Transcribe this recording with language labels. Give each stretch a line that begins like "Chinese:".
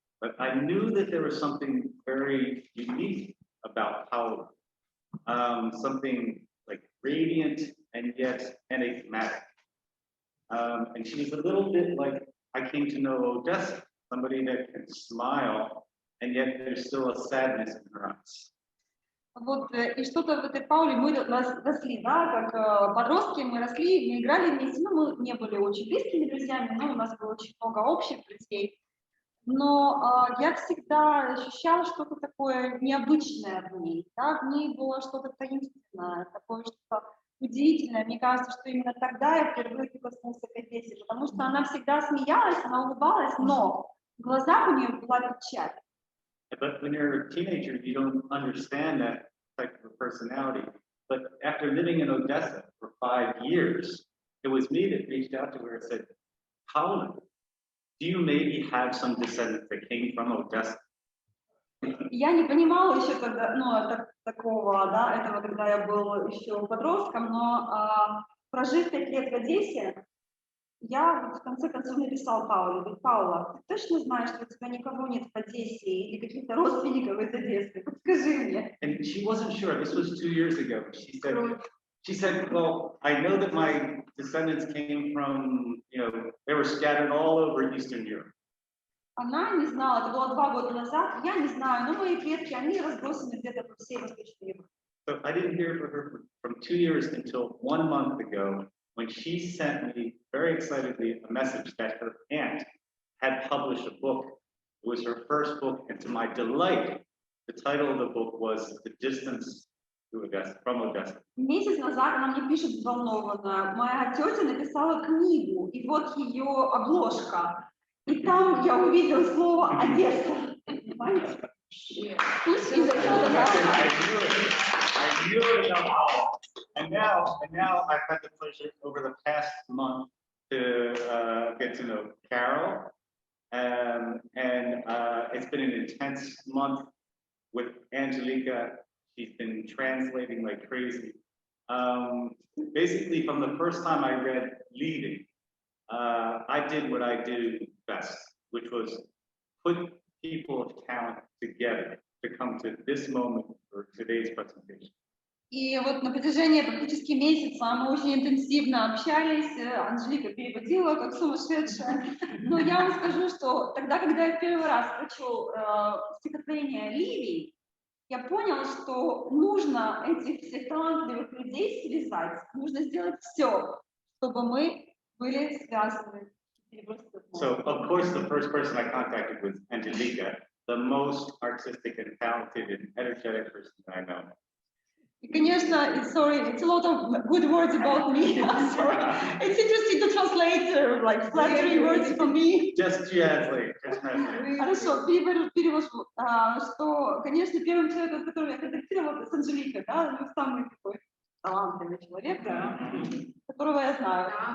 English: But I knew that there was something very unique about Paula, something like radiant and yet enigmatic. And she was a little bit like I came to know Odessa, somebody that can smile, and yet there's still a sadness in her eyes.
Russian: Вот, и что-то в этой Пауле мы росли, да, как подростки мы росли, мы играли вместе, ну, мы не были очень близкими друзьями, но у нас было очень много общих друзей. Но я всегда ощущала что-то такое необычное в ней, да, в ней было что-то таинственное, такое что-то удивительное. Мне кажется, что именно тогда я впервые прикоснулся к Одессе, потому что она всегда смеялась, она улыбалась, но в глазах у нее была печаль.
English: But when you're a teenager, you don't understand that type of a personality. But after living in Odessa for 5 years, it was me that reached out to her and said, Paula, do you maybe have some descendants that came from Odessa?
Russian: Я не понимала еще тогда, ну, такого, да, этого, когда я был еще подростком, но прожив 5 лет в Одессе, я в конце концов написал Пауле, говорю, Паула, ты точно знаешь, что у тебя никого нет в Одессе или каких-то родственников из Одессы? Подскажи мне.
English: And she wasn't sure. This was 2 years ago. She said, well, I know that my descendants came from, they were scattered all over Eastern Europe.
Russian: Она не знала, это было 2 года назад, я не знаю, но мои предки, они разбросаны где-то по всей Восточной Европе.
English: So I didn't hear from her from 2 years until 1 month ago when she sent me very excitedly a message that her aunt had published a book. It was her first book, and to my delight, the title of the book was The Distance From Odessa.
Russian: Месяц назад она мне пишет взволнованно, моя тетя написала книгу, и вот ее обложка. И там я увидела слово Одесса. Понимаете?
English: I knew it enough. And now I've had the pleasure over the past month to get to know Carol. And it's been an intense month with Angelica. She's been translating like crazy. Basically, from the first time I read Leaving, I did what I do best, which was put people of talent together to come to this moment for today's presentation.
Russian: И вот на протяжении практически месяца мы очень интенсивно общались, Анжелика переводила как сумасшедшая. Но я вам скажу, что тогда, когда я в первый раз прочел стихотворение Ливии, я понял, что нужно этих всех талантливых людей связать, нужно сделать все, чтобы мы были связаны.
English: So, of course, the first person I contacted was Angelica, the most artistic and talented and energetic person that I know.
Russian: И, конечно,
English: sorry, it's a lot of good words about me. I'm sorry. It's interesting to translate, like flattering words for me. Just translate.
Russian: Хорошо, перевожу. Что, конечно, первым человеком, с которым я контактировала, это с Анжеликой, да, ну, самый такой талантливый человек, которого я знаю.